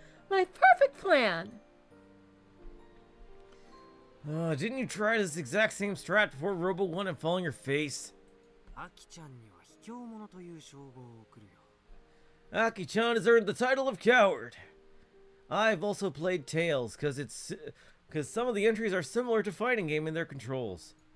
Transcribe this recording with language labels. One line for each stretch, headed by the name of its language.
English: My perfect plan. Didn't you try this exact same strat before Robo 1 and fall on your face?
Japanese: アキちゃんには卑怯者という称号を送るよ。
English: Aki-chan has earned the title of coward. I've also played Tails because some of the entries are similar to fighting game in their controls.